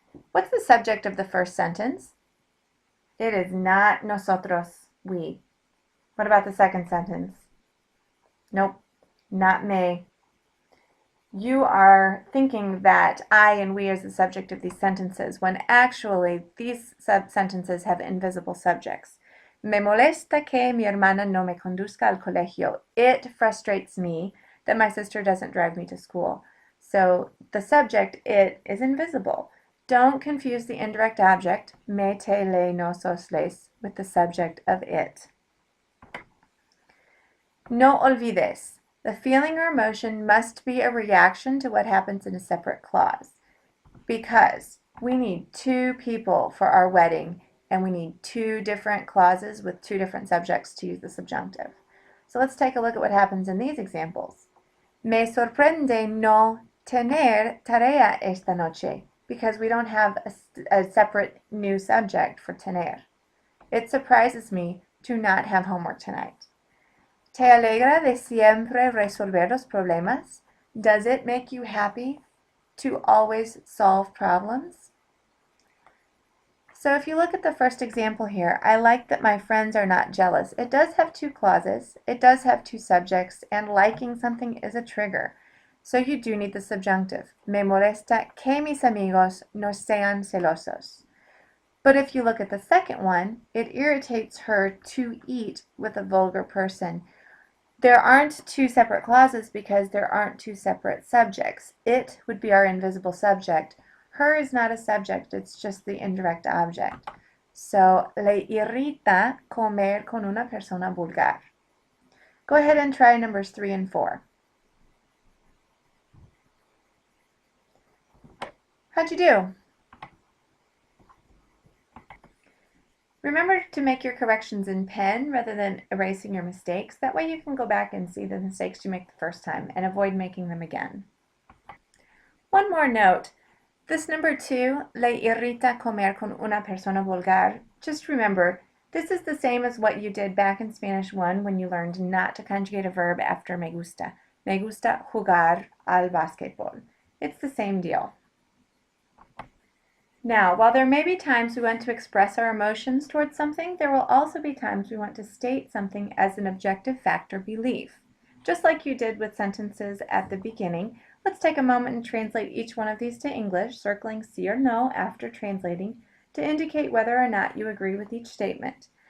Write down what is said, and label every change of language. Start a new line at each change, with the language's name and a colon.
English: What's the subject of the first sentence? It is not nosotros, we. What about the second sentence? Nope, not me. You are thinking that I and we is the subject of these sentences when actually these sentences have invisible subjects.
Spanish: Me molesta que mi hermana no me conduzca al colegio.
English: It frustrates me that my sister doesn't drive me to school. So the subject, it, is invisible. Don't confuse the indirect object, me, te, le, nosos, les, with the subject of it.
Spanish: No olvides.
English: The feeling or emotion must be a reaction to what happens in a separate clause. Because we need 2 people for our wedding, and we need 2 different clauses with 2 different subjects to use the subjunctive. So let's take a look at what happens in these examples.
Spanish: Me sorprende no tener tarea esta noche,
English: because we don't have a separate new subject for tener. It surprises me to not have homework tonight.
Spanish: ¿Te alegra de siempre resolver los problemas?
English: Does it make you happy to always solve problems? So if you look at the first example here, I like that my friends are not jealous. It does have 2 clauses, it does have 2 subjects, and liking something is a trigger. So you do need the subjunctive.
Spanish: Me molesta que mis amigos no sean celosos.
English: But if you look at the second one, it irritates her to eat with a vulgar person. There aren't 2 separate clauses because there aren't 2 separate subjects. It would be our invisible subject. Her is not a subject, it's just the indirect object.
Spanish: So, le irrita comer con una persona vulgar.
English: Go ahead and try numbers 3 and 4. How'd you do? Remember to make your corrections in pen rather than erasing your mistakes. That way you can go back and see the mistakes you make the first time and avoid making them again. One more note. This number 2,
Spanish: le irrita comer con una persona vulgar,
English: just remember, this is the same as what you did back in Spanish 1 when you learned not to conjugate a verb after
Spanish: me gusta. Me gusta jugar al basquetbol.
English: It's the same deal. Now, while there may be times we want to express our emotions towards something, there will also be times we want to state something as an objective fact or belief. Just like you did with sentences at the beginning, let's take a moment and translate each one of these to English, circling sí or no after translating to indicate whether or not you agree with each statement.